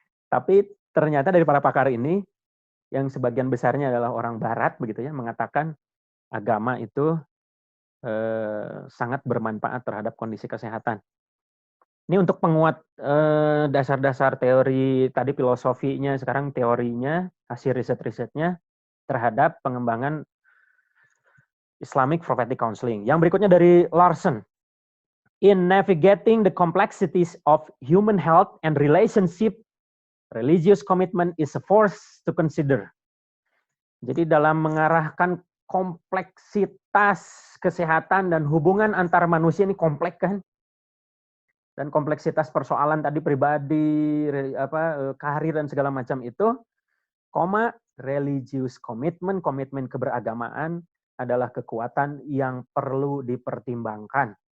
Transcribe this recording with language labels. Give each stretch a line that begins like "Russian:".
Indonesian: Tapi ternyata dari para pakar ini yang sebagian besarnya adalah orang barat begitu ya, mengatakan agama itu sangat bermanfaat terhadap kondisi kesehatan. Ini untuk penguat dasar-dasar teori tadi filosofinya, sekarang teorinya, hasil riset-risetnya terhadap pengembangan Islamic Prophetic Counseling. Yang berikutnya dari Larson.
English: In navigating the complexities of human health and relationship, religious commitment is a force to consider.
Indonesian: Jadi dalam mengarahkan kompleksitas kesehatan dan hubungan antar manusia ini kompleks kan? Dan kompleksitas persoalan tadi pribadi, karir dan segala macam itu, religious commitment, komitmen keberagamaan adalah kekuatan yang perlu dipertimbangkan.